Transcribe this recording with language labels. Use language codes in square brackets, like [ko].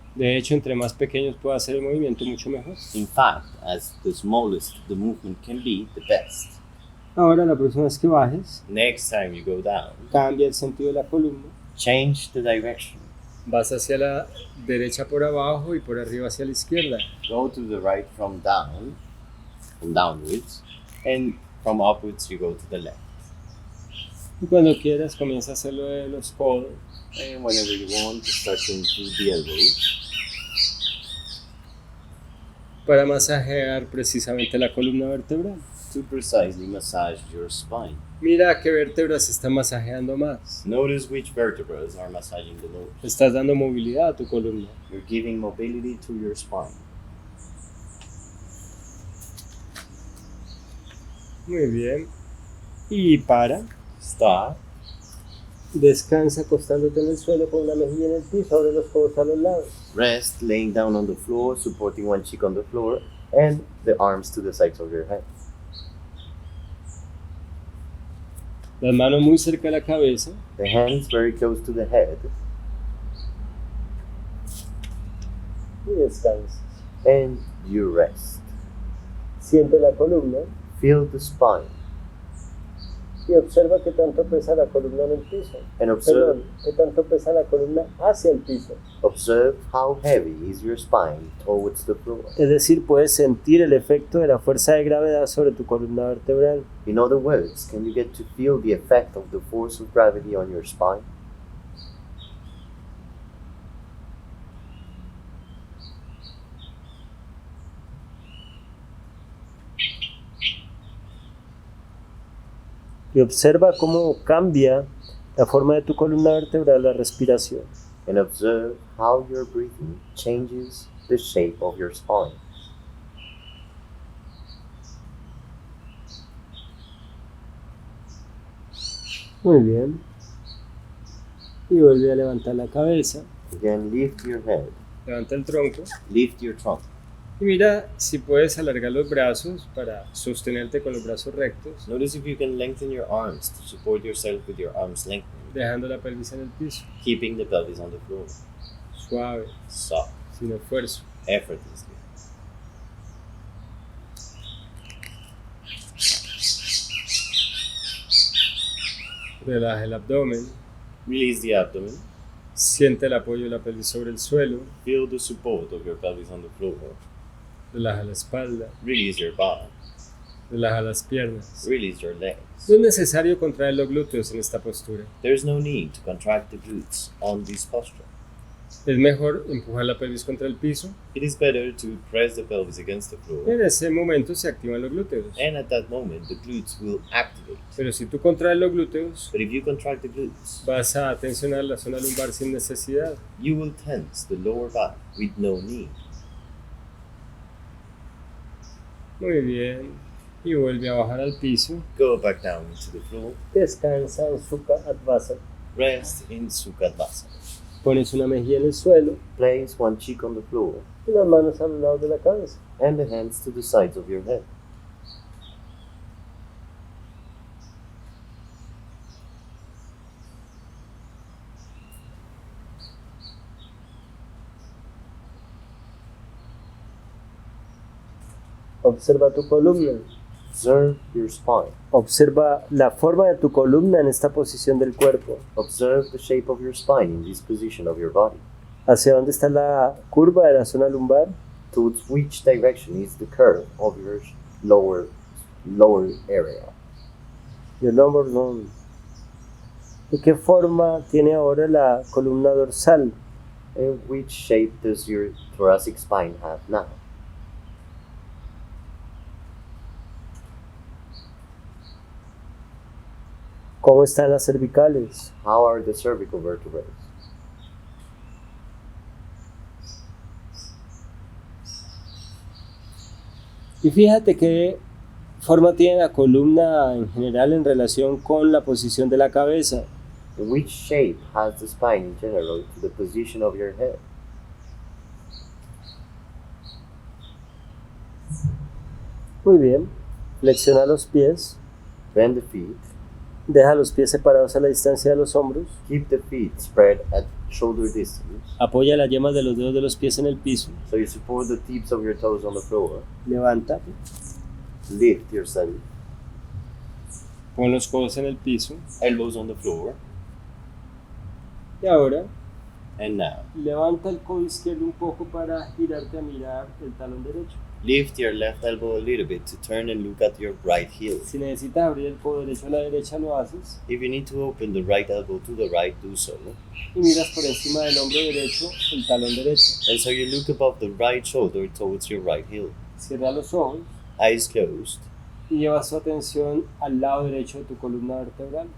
[es] De hecho, entre más pequeños pueda hacer el movimiento, mucho mejor. [en] In fact, as the smallest the movement can be, the best. [es] Ahora, la próxima vez que bajes, [en] Next time you go down, [es] cambia el sentido de la columna. [en] change the direction. [es] Vas hacia la derecha por abajo y por arriba hacia la izquierda. [en] Go to the right from downwards, and from upwards you go to the left. [es] Y cuando quieras, comienza a hacerlo de los codos. [en] And whenever you want, start to include the elbows [es] Para masajear precisamente la columna vertebral. [en] to precisely massage your spine. [es] Mira qué vértebras se están masajeando más. [en] Notice which vertebrae are massaging the most. [es] Estás dando movilidad a tu columna. [en] You're giving mobility to your spine. [es] Muy bien. Y para. [en] Stop. [es] Descansa acostándote en el suelo con una mejilla en el piso, abre los codos a los lados. [en] Rest, laying down on the floor, supporting one cheek on the floor, and the arms to the sides of your head. [es] Las manos muy cerca de la cabeza. [en] The hands very close to the head, [es] Y descansa. [en] and you rest. [es] Siente la columna [en] Feel the spine, [es] y observa qué tanto pesa la columna en el piso. [en] and observe [es] Qué tanto pesa la columna hacia el piso. [en] how heavy is your spine towards the floor. [es] Es decir, puedes sentir el efecto de la fuerza de gravedad sobre tu columna vertebral. [en] In other words, can you get to feel the effect of the force of gravity on your spine? [es] Y observa cómo cambia la forma de tu columna vertebral la respiración. [en] And observe how your breathing changes the shape of your spine. [es] Muy bien. Y vuelve a levantar la cabeza. [en] Again, lift your head. [es] Levanta el tronco. [en] Lift your trunk. [es] Y mira si puedes alargar los brazos para sostenerte con los brazos rectos, [en] Notice if you can lengthen your arms to support yourself with your arms lengthening. [es] dejando la pelvis en el piso. [en] Keeping the pelvis on the floor. [es] Suave, [en] Soft. [es] sin esfuerzo. [en] Effortlessly. [es] Relaja el abdomen. [en] Release the abdomen. [es] Siente el apoyo de la pelvis sobre el suelo. [en] Feel the support of your pelvis on the floor. [es] Relaja la espalda. [en] Release your back. [es] Relaja las piernas. [en] Release your legs. [es] No es necesario contraer los glúteos en esta postura. [en] There is no need to contract the glutes on this posture. [es] Es mejor empujar la pelvis contra el piso. [en] It is better to press the pelvis against the floor. [es] En ese momento se activan los glúteos. [en] And at that moment, the glutes will activate. [es] Pero si tú contraes los glúteos, [en] But if you contract the glutes, [es] vas a tensionar la zona lumbar sin necesidad. [en] you will tense the lower back with no need. [es] Muy bien. Y vuelve a bajar al piso. [en] Go back down into the floor. [es] Descansa en Sukha Advasana. [en] Rest in Sukhasana. [es] Pones una mejilla en el suelo [en] Place one cheek on the floor [es] y las manos a los lados de la cabeza. [en] and the hands to the sides of your head. [es] Observa tu columna. [en] Observe your spine. [es] Observa la forma de tu columna en esta posición del cuerpo. [en] Observe the shape of your spine in this position of your body. [es] ¿Hacia dónde está la curva de la zona lumbar? [en] Towards which direction is the curve of your lower area? Your lumbar bone. [es] ¿Y qué forma tiene ahora la columna dorsal? [en] And which shape does your thoracic spine have now? [es] ¿Cómo están las cervicales? [en] How are the cervical vertebrae? [es] Y fíjate qué forma tiene la columna en general en relación con la posición de la cabeza. [en] And which shape has the spine in general to the position of your head? [es] Muy bien. Flexiona los pies. [en] Bend the feet. [es] Deja los pies separados a la distancia de los hombros. [en] Keep the feet spread at shoulder distance. [es] Apoya las yemas de los dedos de los pies en el piso. [en] So you support the tips of your toes on the floor. [es] Levanta. [en] Lift yourself. [es] Pon los codos en el piso. [en] Elbows on the floor. [es] Y ahora, [en] And now, [es] levanta el codo izquierdo un poco para girarte a mirar el talón derecho. [en] lift your left elbow a little bit to turn and look at your right heel. [es] Si necesitas abrir el codo derecho a la derecha, lo haces. [en] If you need to open the right elbow to the right, do so. [es] Y miras por encima del hombro derecho el talón derecho. [en] And so you look above the right shoulder towards your right heel. [es] Cierra los ojos [en] Eyes closed. [es] y lleva tu atención al lado derecho de tu columna vertebral.